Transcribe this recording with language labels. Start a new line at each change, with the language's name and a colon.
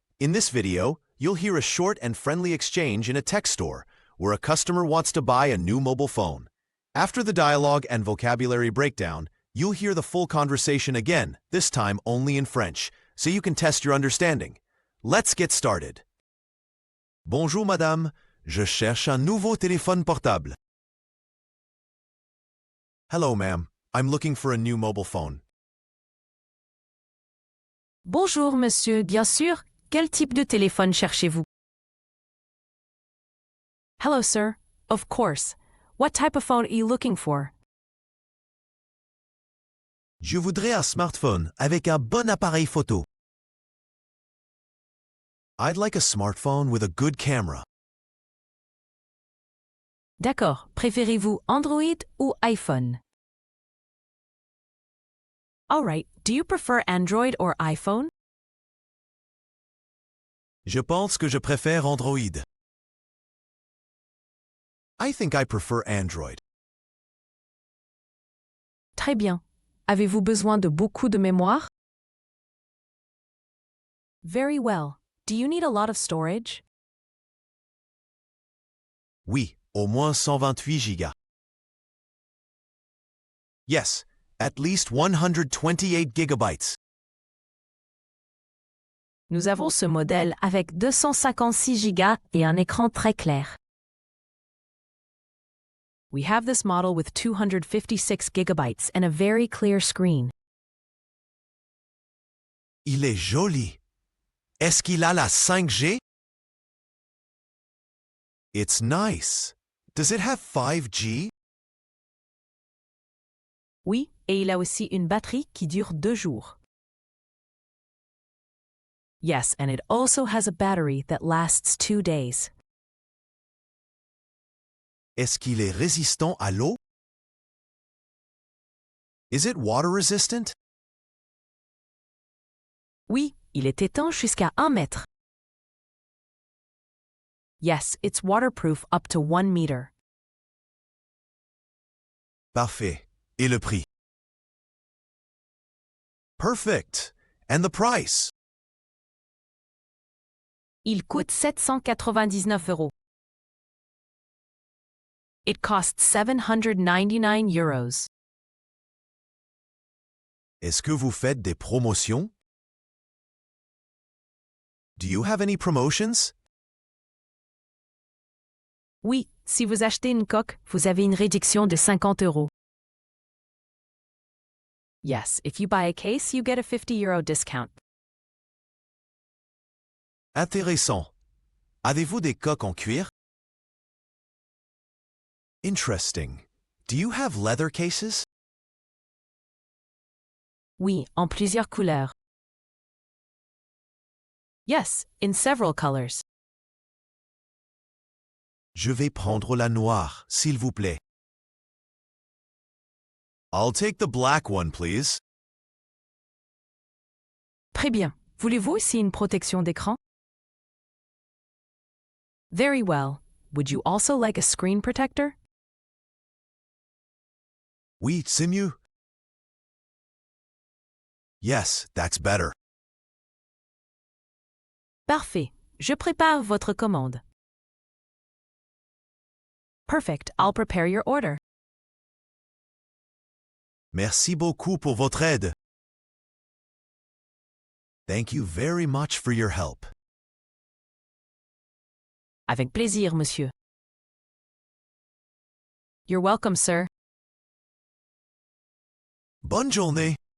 English: In this video, you'll hear a short and friendly exchange in a tech store where a customer wants to buy a new mobile phone. After the dialogue and vocabulary breakdown, you'll hear the full conversation again, this time only in French, so you can test your understanding. Let's get started.
French: Bonjour madame, je cherche un nouveau téléphone portable.
English: Hello ma'am, I'm looking for a new mobile phone.
French: Bonjour monsieur, bien sûr, quel type de téléphone cherchez-vous?
English: Hello sir, of course. What type of phone are you looking for?
French: Je voudrais un smartphone avec un bon appareil photo.
English: I'd like a smartphone with a good camera.
French: D'accord, préférez-vous Android ou iPhone?
English: Alright, do you prefer Android or iPhone?
French: Je pense que je préfère Android.
English: I think I prefer Android.
French: Très bien. Avez-vous besoin de beaucoup de mémoire?
English: Very well. Do you need a lot of storage?
French: Oui, au moins 128 gigas.
English: Yes, at least 128 gigabytes.
French: Nous avons ce modèle avec 256 Go et un écran très clair.
English: We have this model with 256 GB and a very clear screen.
French: Il est joli. Est-ce qu'il a la 5G?
English: It's nice. Does it have 5G?
French: Oui, et il a aussi une batterie qui dure 2 jours.
English: Yes, and it also has a battery that lasts 2 days.
French: Est-ce qu'il est résistant à l'eau?
English: Is it water resistant?
French: Oui, il est étanche jusqu'à 1 mètre.
English: Yes, it's waterproof up to 1 meter.
French: Parfait. Et le prix?
English: Perfect. And the price?
French: Il coûte 799 euros.
English: It costs 799 euros.
French: Est-ce que vous faites des promotions?
English: Do you have any promotions?
French: Oui, si vous achetez une coque, vous avez une réduction de 50 euros.
English: Yes, if you buy a case, you get a 50 euro discount.
French: Intéressant. Avez-vous des coques en cuir?
English: Interesting. Do you have leather cases?
French: Oui, en plusieurs couleurs.
English: Yes, in several colors.
French: Je vais prendre la noire, s'il vous plaît.
English: I'll take the black one, please.
French: Très bien. Voulez-vous aussi une protection d'écran?
English: Very well. Would you also like a screen protector?
French: Oui, c'est mieux.
English: Yes, that's better.
French: Parfait. Je prépare votre commande.
English: Perfect. I'll prepare your order.
French: Merci beaucoup pour votre aide.
English: Thank you very much for your help.
French: Avec plaisir, monsieur.
English: You're welcome, sir.
French: Bonne journée.